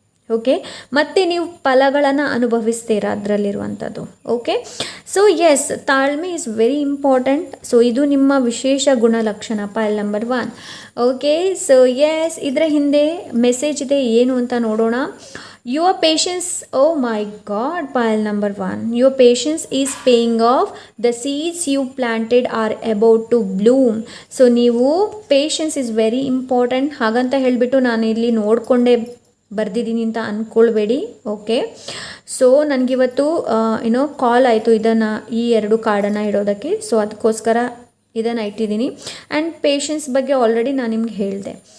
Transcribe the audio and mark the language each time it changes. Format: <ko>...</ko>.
<kn>Okay, ಮತ್ತು ನೀವು ಫಲಗಳನ್ನು ಅನುಭವಿಸ್ತೀರಾ ಅದರಲ್ಲಿರುವಂಥದ್ದು.</kn> <en>Okay, so yes, ತಾಳ್ಮೆ is very important.</en> <kn>ಸೊ ಇದು ನಿಮ್ಮ ವಿಶೇಷ ಗುಣಲಕ್ಷಣ ಪೈಲ್ ನಂಬರ್ 1. ಓಕೆ, ಸೊ ಎಸ್, ಇದರ ಹಿಂದೆ ಮೆಸೇಜ್ ಇದೆ, ಏನು ಅಂತ ನೋಡೋಣ.</kn> <en>Your patience, oh my God, pile number 1. Your patience is paying off. The seeds you planted are about to bloom.</en> <kn>So ನೀವು</kn> <en>patience is very important</en> <kn>ಹಾಗಂತ ಹೇಳಿಬಿಟ್ಟು ನಾನು ಇಲ್ಲಿ ನೋಡಿಕೊಂಡೇ ಬರ್ದಿದ್ದೀನಿ ಅಂತ ಅಂದ್ಕೊಳ್ಬೇಡಿ. ಓಕೆ, ಸೊ ನನಗಿವತ್ತು ಕಾಲ್ ಆಯಿತು ಇದನ್ನು, ಈ 2 ಕಾರ್ಡನ್ನು ಇಡೋದಕ್ಕೆ. ಸೊ ಅದಕ್ಕೋಸ್ಕರ ಇದನ್ನು ಇಟ್ಟಿದ್ದೀನಿ. ಆ್ಯಂಡ್ ಪೇಷನ್ಸ್ ಬಗ್ಗೆ ಆಲ್ರೆಡಿ ನಾನು ನಿಮ್ಗೆ ಹೇಳಿದೆ.</kn>